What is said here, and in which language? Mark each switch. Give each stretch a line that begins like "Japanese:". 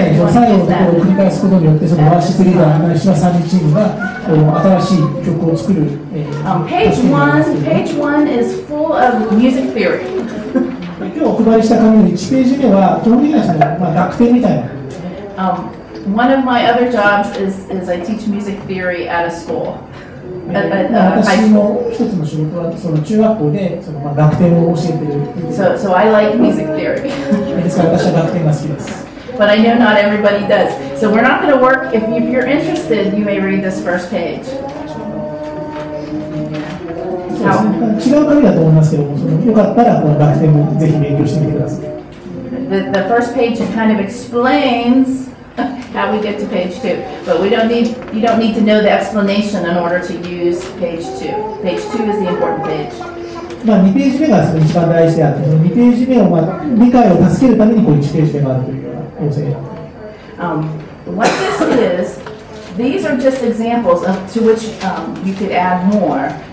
Japanese: 最後のところを繰り返すことによってそのワーシップリーダーないしは賛美チームが新しい曲を作る。
English: Page one is full of music theory.
Japanese: 今日お配りした紙の1ページ目は基本的にはその楽典みたいな。
English: One of my other jobs is I teach music theory at a school.
Japanese: 私の一つの仕事はその中学校でその楽典を教えている。
English: So I like music theory.
Japanese: ですから私は楽典が好きです。
English: But I know not everybody does. So we're not going to work. If you're interested, you may read this first page.
Japanese: 違う紙だと思いますけども、よかったらこの楽典もぜひ勉強してみてください。
English: The first page kind of explains how we get to page 2, but you don't need to know the explanation in order to use page 2. Page 2 is the important page.
Japanese: 2ページ目が一番大事であって、その2ページ目を理解を助けるためにこう1ページ目があるというような構成になっています。
English: What this is, these are just examples to which you could add more.